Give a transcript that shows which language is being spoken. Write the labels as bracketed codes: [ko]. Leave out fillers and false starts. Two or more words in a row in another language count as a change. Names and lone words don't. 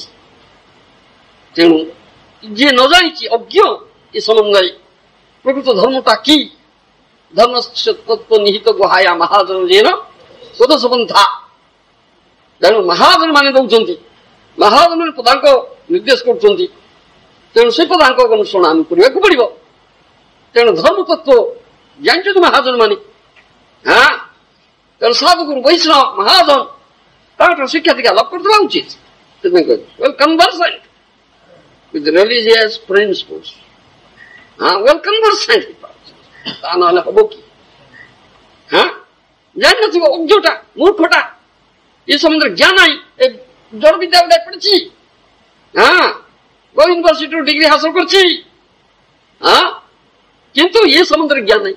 [or] ତେଣୁ ଯିଏ ନ ଜାଣିଛି, ଅଜ୍ଞ ଏ ସମ୍ବନ୍ଧରେ ପ୍ରକୃତ ଧର୍ମଟା କି, [sa] ଧର୍ମ ତତ୍ତ୍ୱ ନିହିତ ଗୁହାୟା ମହାଜନ ଜେନ ପଦସବନ୍ଧା [or] ତେଣୁ ମହାଜନ ମାନେ ଦଉଛନ୍ତି, ମହାଜନ ମାନେ ପଦାଙ୍କ ନିର୍ଦ୍ଦେଶ କରୁଛନ୍ତି, ତେଣୁ ସେ ପଦାଙ୍କ ଅନୁସରଣ ଆମେ କରିବାକୁ ପଡିବ। ତେଣୁ ଧର୍ମ ତତ୍ଵ ଜାଣିଛନ୍ତି ମହାଜନ ମାନେ। ହଁ, ତେଣୁ ସାଧୁଗୁରୁ ବୈଷ୍ଣବ ମହାଜନ ତାଙ୍କଠାରୁ ଶିକ୍ଷା ଦୀକ୍ଷା ଲାଭ କରିଦେବା ଉଚିତ। ସେଥିପାଇଁ କହିଲେ [en] well conversant with religious principles. well conversant [or] ତା ନହେଲେ ହବ କି? ଜାଣିନଥିବ, ଅଜ୍ଞଟା ମୂର୍ଖଟା, ଏ ସମ୍ବନ୍ଧରେ ଜ୍ଞାନ ନାହିଁ, ଏ ଜଡ଼ ବିଦ୍ୟା ଉଦୟ ପଡ଼ିଛି, ୟୁନିଭର୍ସିଟିରୁ ଡିଗ୍ରୀ ହାସଲ କରିଛି, କିନ୍ତୁ ଏ ସମ୍ବନ୍ଧରେ ଜ୍ଞାନ ନାହିଁ।